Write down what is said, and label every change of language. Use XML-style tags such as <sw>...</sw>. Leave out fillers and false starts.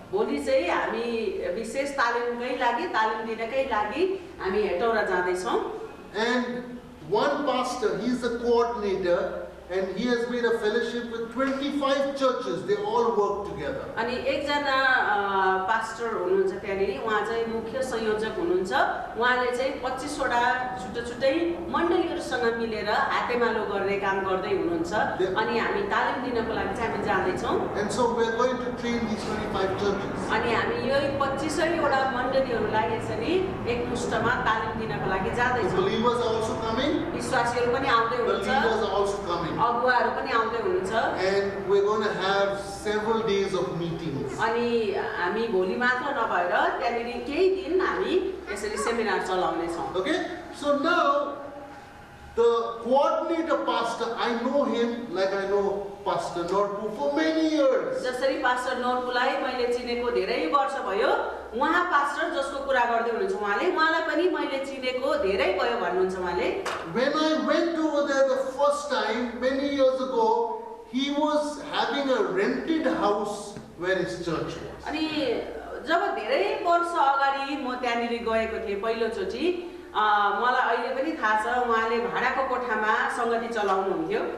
<ne>भोलि चाहिँ हामी विशेष तालिमकै लागि तालिम दिनकै लागि हामी हेटौडा जाँदैछौँ</ne> <en>And one pastor, he is the coordinator, and he has made a fellowship with 25 churches. They all work together.</en> <ne>अनि एकजना पास्टर हुनुहुन्छ त्यहाँनिर, उहाँ चाहिँ मुख्य संयोजक हुनुहुन्छ। उहाँले चाहिँ 25 वटा छुट्टै मण्डलीहरूसँग मिलेर हातेमालो गर्ने काम गर्दै हुनुहुन्छ। अनि हामी तालिम दिनको लागि चाहिँ हामी जाँदैछौँ।</ne> <en>And so we are going to train these 25 churches.</en> <ne>अनि हामी यो 25 वटा मण्डलीहरूलाई यसरी एकमुष्टमा तालिम दिनको लागि जाँदैछौँ।</ne> <en>Believers are also coming.</en> <ne>विश्वासीहरू पनि आउँदै हुनुहुन्छ,</ne> <en>Believers are also coming.</en> <ne>अगुवाहरू पनि आउँदै हुनुहुन्छ।</ne> <en>And we're going to have several days of meetings.</en> <ne>अनि हामी भोलि मात्र नभएर त्यहाँनिर केही दिन हामी यसरी seminar चलाउनेछौँ।</ne> <en>Okay? So now the coordinator pastor, I know him like I know Pastor Norpu for many years.</en> <ne>जसरी पास्टर नोर्पुलाई मैले चिनेको धेरै वर्ष भयो, उहाँ पास्टर जसको कुरा गर्दै हुनुहुन्छ उहाँलाई पनि मैले चिनेको धेरै भयो भन्नुहुन्छ उहाँले।</ne> <en>When I went over there the first time many years ago, he was having a rented house where his church was.</en> <ne>अनि जब धेरै वर्ष अगाडि म त्यहाँनिर गएको थिएँ पहिलोचोटि, मलाई अहिले पनि थाहा छ उहाँले भाडाको कोठामा संगति चलाउनुहुन्थ्यो।</ne>